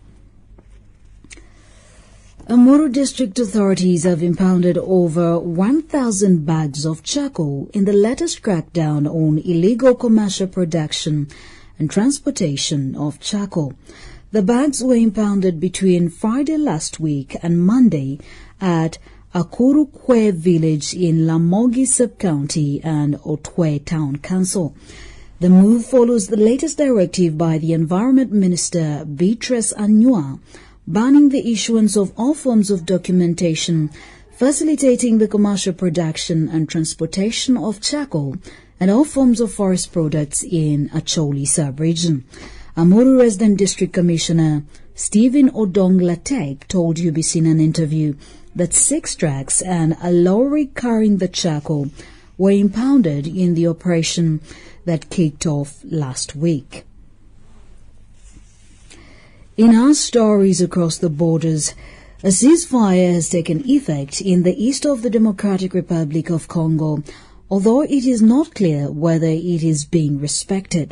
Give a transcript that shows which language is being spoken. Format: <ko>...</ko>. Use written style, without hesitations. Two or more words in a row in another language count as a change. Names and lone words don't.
<en>Amuru district authorities have impounded over 1,000 bags of charcoal in the latest crackdown on illegal commercial production and transportation of charcoal. The bags were impounded between Friday last week and Monday at Akurukwe village in Lamogi sub-county and Otwe town council. The move follows the latest directive by the Environment Minister Beatrice Anyua, banning the issuance of all forms of documentation facilitating the commercial production and transportation of charcoal and all forms of forest products in Acholi sub-region. Amuru Resident District Commissioner Stephen Odong Latek told UBC in an interview that 6 trucks and a lorry carrying the charcoal were impounded in the operation that kicked off last week. In our stories across the borders, a ceasefire has taken effect in the east of the Democratic Republic of Congo, although it is not clear whether it is being respected.</en>